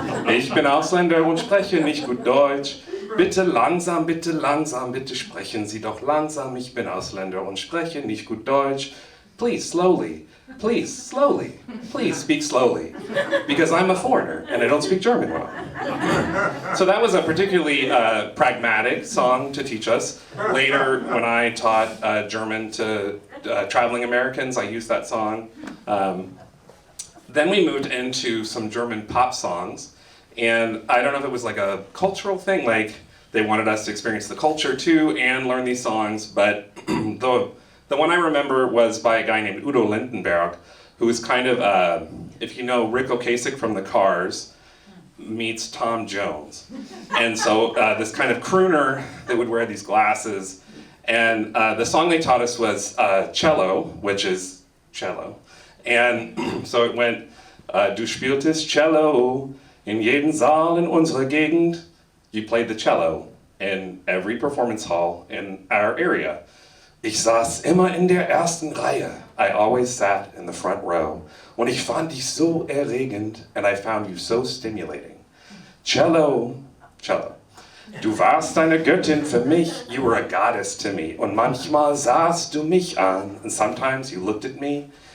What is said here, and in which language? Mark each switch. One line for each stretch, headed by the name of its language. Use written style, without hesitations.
German: Ich bin Ausländer und spreche nicht gut Deutsch. Bitte langsam, bitte sprechen Sie doch langsam. Ich bin Ausländer und spreche nicht gut Deutsch.
English: Please slowly, please speak slowly, because I'm a foreigner and I don't speak German well. So that was a particularly pragmatic song to teach us. Later, when I taught German to traveling Americans, I used that song. Then we moved into some German pop songs, and I don't know if it was like a cultural thing, like they wanted us to experience the culture too and learn these songs, but the one I remember was by a guy named Udo Lindenberg, who was kind of, if you know Rick Ocasek from the Cars, meets Tom Jones. And so this kind of crooner that would wear these glasses. And the song they taught us was Cello, which is cello. And so it went,
German: Du spieltest Cello in jeden Saal in unserer Gegend.
English: You played the cello in every performance hall in our area.
German: Ich saß immer in der ersten Reihe.
English: I always sat in the front row.
German: Und ich fand dich so erregend,
English: and I found you so stimulating.
German: Cello, cello. Du warst eine Göttin für mich,
English: you were a goddess to me.
German: Und manchmal sahst du mich an,
English: and sometimes you looked at me.